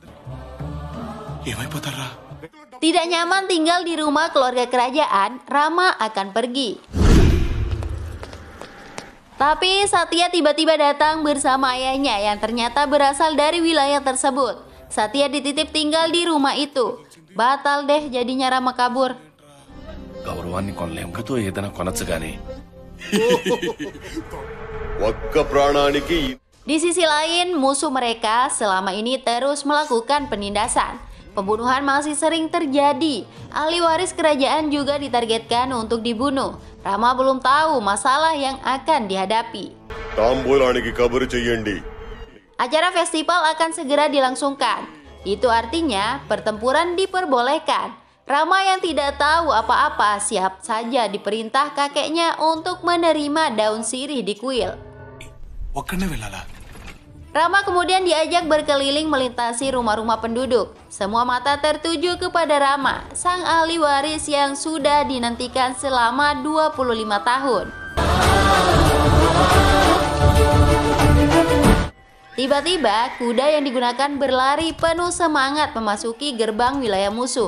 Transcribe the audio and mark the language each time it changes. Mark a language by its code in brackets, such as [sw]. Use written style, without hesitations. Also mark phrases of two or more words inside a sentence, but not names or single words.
[id] Tidak nyaman tinggal di rumah keluarga kerajaan, Rama akan pergi. Tapi Satya tiba-tiba datang bersama ayahnya yang ternyata berasal dari wilayah tersebut. Satya dititip tinggal di rumah itu. Batal deh jadinya Rama kabur. [te] గౌరవాన్ని కొనలేంకతో ఏదైనా కొనచ్చు గాని ఒక్క ప్రాణానికి [id] Di sisi lain, musuh mereka selama ini terus melakukan penindasan. Pembunuhan masih sering terjadi. Ahli waris kerajaan juga ditargetkan untuk dibunuh. Rama belum tahu masalah yang akan dihadapi. [te] తాంబూలానికి కబురు చెయ్యండి. [id] Acara festival akan segera dilangsungkan. Itu artinya pertempuran diperbolehkan. Rama yang tidak tahu apa-apa siap saja diperintah kakeknya untuk menerima daun sirih di kuil. [te] ఒక్కనే వెళ్ళాలా [id] Rama kemudian diajak berkeliling melintasi rumah-rumah penduduk. Semua mata tertuju kepada Rama, sang ahli waris yang sudah dinantikan selama 25 tahun. Tiba-tiba, kuda yang digunakan berlari penuh semangat memasuki gerbang wilayah musuh.